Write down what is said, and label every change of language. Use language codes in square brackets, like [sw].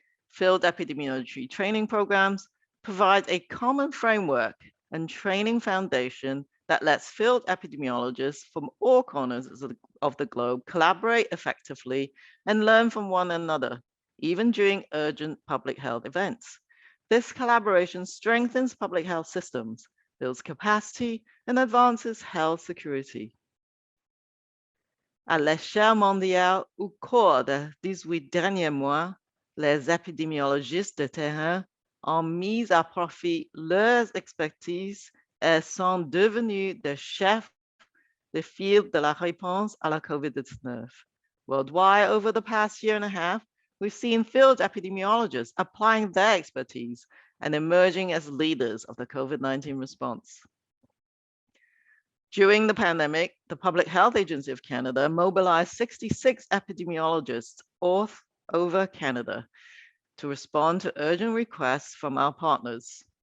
[en] Field epidemiology training programs provide a common framework and training foundation that lets field epidemiologists from all corners of the globe collaborate effectively and learn from one another, even during urgent public health events. This collaboration strengthens public health systems, builds capacity, and advances health security. [fr] À l'échelle mondiale, au cours des 18 derniers mois, les épidémiologistes de terrain ont mis à profit leurs expertises et sont devenus des chefs de file de la réponse à la COVID-19. [en] Worldwide, over the past year and a half, we've seen field epidemiologists applying their expertise and emerging as leaders of the COVID-19 response. During the pandemic, the Public Health Agency of Canada mobilized 66 epidemiologists all over Canada to respond to urgent requests from our partners.